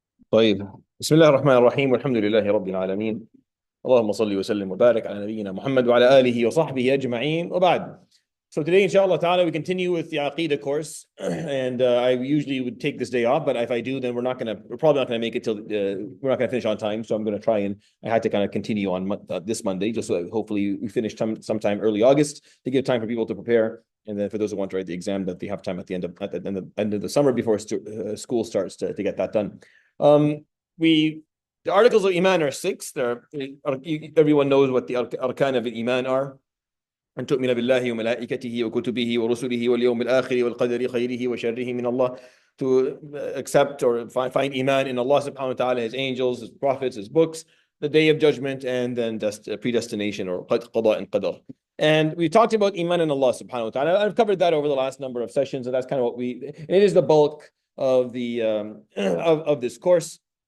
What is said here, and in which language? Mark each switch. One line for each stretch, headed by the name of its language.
Arabic: طيب، بسم الله الرحمن الرحيم والحمد لله رب العالمين. اللهم صل وسلم وبارك على نبينا Muhammad وعلى آله وصحبه أجمعين وبعد.
English: So today, inshallah ta'ala, we continue with the Aqeeda course. And I usually would take this day off, but if I do, then we're probably not going to make it till, we're not going to finish on time. So I'm going to try and I had to kind of continue on this Monday, just so hopefully we finish sometime early August to give time for people to prepare. And then for those who want to write the exam, that they have time at the end of the summer before school starts to get that done. The articles of Iman are six. Everyone knows what the arkan of Iman are.
Arabic: أن تؤمن بالله وملائكته وكتبه ورسله واليوم الآخر والقدر خيره وشره من Allah.
English: To accept or find Iman in Allah subhanahu wa ta'ala, His angels, His prophets, His books, the day of judgment, and then predestination or qada and qadar. And we talked about Iman in Allah subhanahu wa ta'ala. I've covered that over the last number of sessions, and that's kind of what it is the bulk of the of this course.